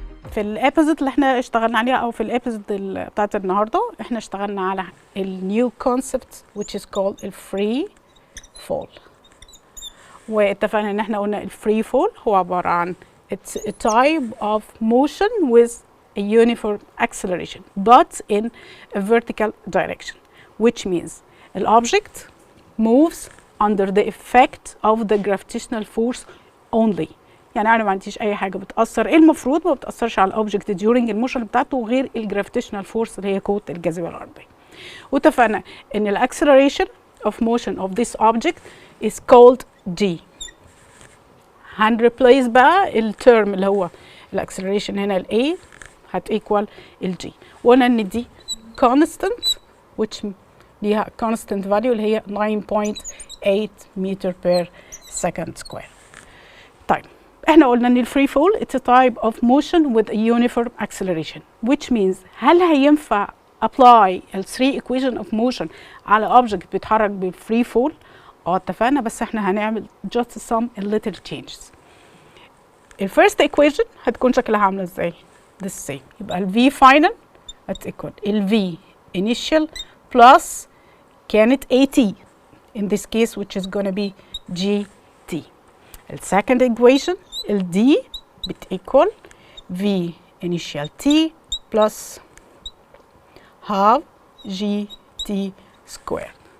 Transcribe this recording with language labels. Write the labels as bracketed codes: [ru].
[ar] في الابيزود اللي احنا اشتغلنا عليها او في الابيزود بتاعت النهارده احنا اشتغلنا على النيو كونسبت [en] which is called [ar] الفري فول. واتفقنا ان احنا قلنا الفري فول هو عباره عن [en] it's a type of motion with a uniform acceleration but in a vertical direction, which means the object moves under the effect of the gravitational force only. [ar] يعني انا ما عنديش اي حاجه بتاثر، المفروض ما بتاثرش على الاوبجكت during الموشن بتاعته غير الجرافيتيشنال فورس اللي هي قوه الجاذبيه الارضيه. واتفقنا ان الاكسلريشن [en] of motion of this object is called g. [ar] هنريبليس بقى الترم اللي هو الاكسلريشن هنا ال a هت equal ال g. وقلنا ان دي constant which ليها constant value اللي هي 9.8 [en] meter per second square. [ar] طيب احنا قلنا ان الفري فول [en] it's a type of motion with a uniform acceleration, which means [ar] هل هينفع [en] apply ال 3 equation of motion على object [ar] بيتحرك بالفري فول؟ اتفقنا، بس احنا هنعمل [en] just some little changes. [ar] الفيرست equation هتكون شكلها عامله ازاي؟ [en] the same. [ar] يبقى [en] ال v final هت equal ال v initial plus [ar] كانت [en] at in this case which is gonna be gt. ال second equation ال d بت equal v initial t plus half gt squared.